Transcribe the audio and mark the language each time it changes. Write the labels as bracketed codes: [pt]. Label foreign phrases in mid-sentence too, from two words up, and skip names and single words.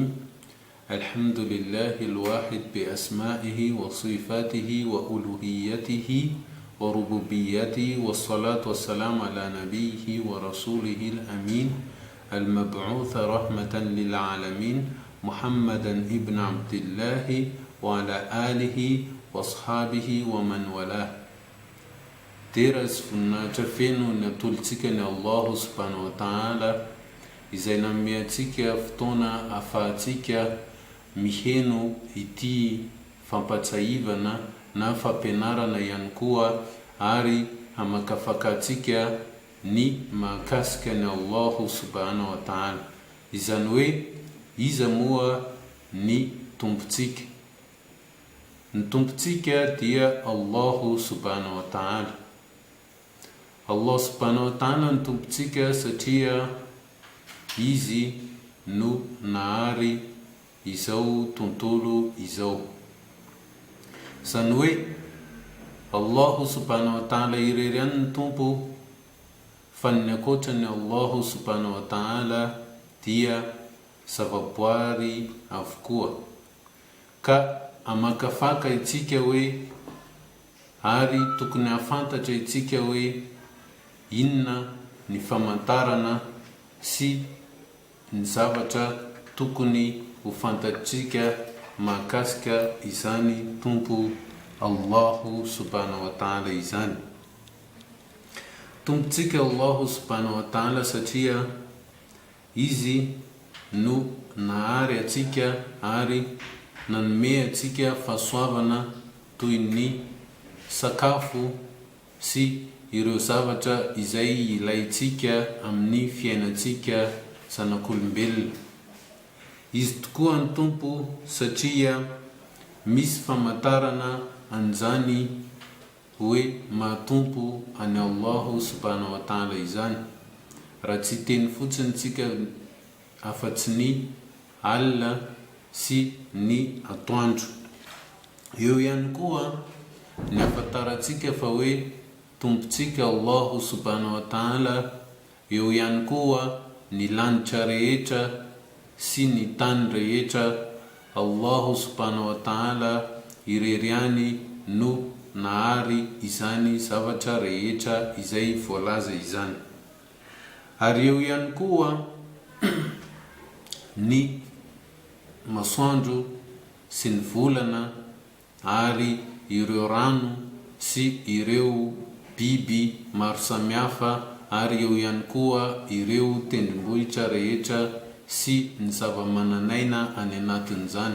[ar] الحمد لله الواحد بأسمائه وصفاته وألوهيته وربوبيته، والصلاة والسلام على نبيه ورسوله الأمين المبعوث رحمة للعالمين محمدا ابن عبد الله وعلى آله واصحابه ومن والاه. [mg] Teras voninahitra feno ny atolotsika ny [ar] الله سبحانه وتعالى, [mg] izay nameantsika fotoana ahafahantsika miheno ity fampatsahivana na fampianarana ihany koa, ary hamakafakatsika ny mahakasika ny [ar] الله سبحانه وتعالى. [mg] Izany hoe iza moa ny tompontsika? Ny tompontsika dia [ar] الله سبحانه وتعالى. الله سبحانه وتعالى [mg] ny tompontsika satria izy no nahary izao tontolo izao. Izany hoe [ar] الله سبحانه وتعالى [mg] irery ihany ny tompo, fa ny ankoatrany [ar] الله سبحانه وتعالى [mg] dia zavaboary avokoa. Ka amakafaka itsika hoe, ary tokony hafantatra itsika hoe inona ny famantarana sy ny zavatra tokony ho fantatsika mahakasika izany tompo [ar] الله سبحانه وتعالى [mg] izany. Tompontsika [ar] الله سبحانه وتعالى [mg] satria izy no nahary atsika ary nanome atsika fahasoavana toy ny sakafo sy ireo zavatra izay ilaitsika amin'ny fiainantsika zanak'olombelona. Izy tokoa ny tompo satria misy famantarana an'izany hoe mahatompo any [ar] الله سبحانه وتعالى [mg] izany. Raha tsy teny fotsiny tsika afa-tsy ny alina sy ny atoandro. Eo ihany koa ny afantarantsika fa hoe tompontsika [ar] الله سبحانه وتعالى. [mg] Eo ihany koa ny lanitra rehetra sy ny tany rehetra, [ar] الله سبحانه وتعالى [mg] ireriany no nahary izany zavatra rehetra izay voalaza izany. Ary eo ihany koa ny masoandro sy ny volana, ary ireo rano sy ireo biby maro samihafa, ary eo ihany koa ireo tendrombohitra rehetra sy ny zava-mananaina any anatin'izany.